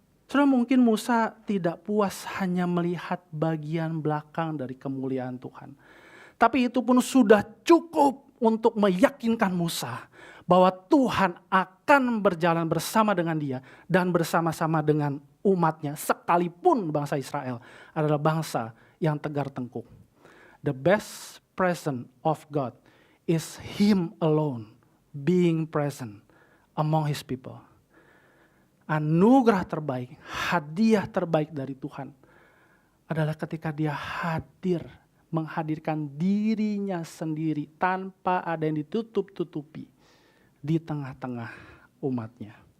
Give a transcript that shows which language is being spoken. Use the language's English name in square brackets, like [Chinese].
[Indonesian] Saudara, mungkin Musa tidak puas hanya melihat bagian belakang dari kemuliaan Tuhan. Tapi itu pun sudah cukup untuk meyakinkan Musa bahwa Tuhan akan berjalan bersama dengan dia dan bersama-sama dengan umatnya, sekalipun bangsa Israel adalah bangsa yang tegar tengkuk. [English] The best present of God is Him alone being present among His people. [Indonesian] Anugerah terbaik, hadiah terbaik dari Tuhan adalah ketika dia hadir, menghadirkan dirinya sendiri tanpa ada yang ditutup-tutupi di tengah-tengah umatnya.